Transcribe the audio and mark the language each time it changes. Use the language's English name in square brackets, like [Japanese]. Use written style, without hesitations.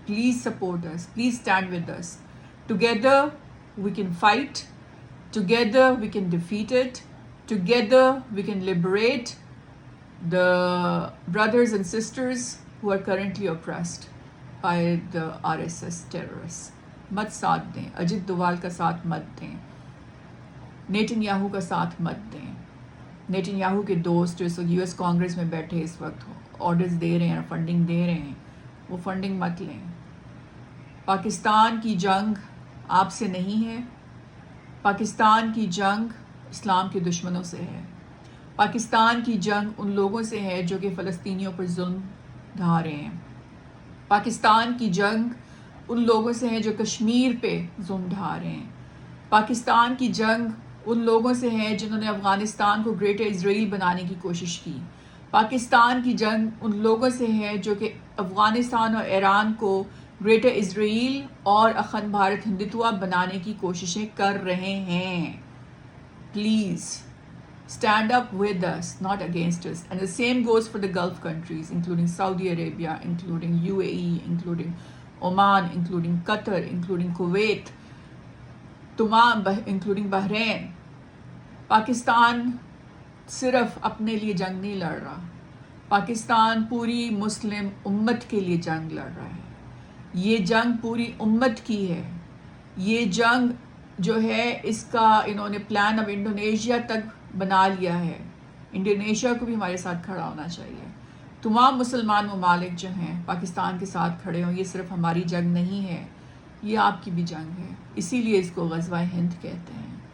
[English] Please support us. Please stand with us. Together we can fight. Together we can defeat it. Together we can liberate the brothers and sisters who are currently oppressed by the RSS terrorists. [Urdu] مت ساتھ دیں، اجت دوال کا ساتھ مت دیں، Nitin Yahoo کا ساتھ مت دیں۔ نیتن یاہو کے دوست جو اس وقت US کانگریس میں بیٹھے اس وقت آرڈرز دے رہے ہیں، فنڈنگ دے رہے ہیں، وہ فنڈنگ مت لیں۔ پاکستان کی جنگ آپ سے نہیں ہے، پاکستان کی جنگ اسلام کے دشمنوں سے ہے، پاکستان کی جنگ ان لوگوں سے ہے جو کہ فلسطینیوں پر ظلم ڈھا رہے ہیں، پاکستان کی جنگ ان لوگوں سے ہے جو کشمیر پہ ظلم ڈھا رہے ہیں، پاکستان کی جنگ ان لوگوں سے ہے جنہوں نے افغانستان کو گریٹر اسرائیل بنانے کی کوشش کی، پاکستان کی جنگ ان لوگوں سے ہے جو کہ افغانستان اور ایران کو گریٹر اسرائیل اور اخند بھارت ہندتوا بنانے کی کوششیں کر رہے ہیں۔ Please [English] stand up with us, not against us. And the same goes for the Gulf countries, including Saudi Arabia, including UAE, including Oman, including Qatar, including Kuwait, including Bahrain. [Urdu] Pakistan صرف اپنے لیے جنگ نہیں لڑ رہا، پاکستان پوری مسلم امت کے لیے جنگ لڑ رہا ہے، یہ جنگ پوری امت کی ہے، یہ جنگ جو ہے اس کا انہوں نے پلان اب انڈونیشیا تک بنا لیا ہے، انڈونیشیا کو بھی ہمارے ساتھ کھڑا ہونا چاہیے، تمام مسلمان ممالک جو ہیں پاکستان کے ساتھ کھڑے ہوں، یہ صرف ہماری جنگ نہیں ہے، یہ آپ کی بھی جنگ ہے، اسی لیے اس کو غزوہ ہند کہتے ہیں۔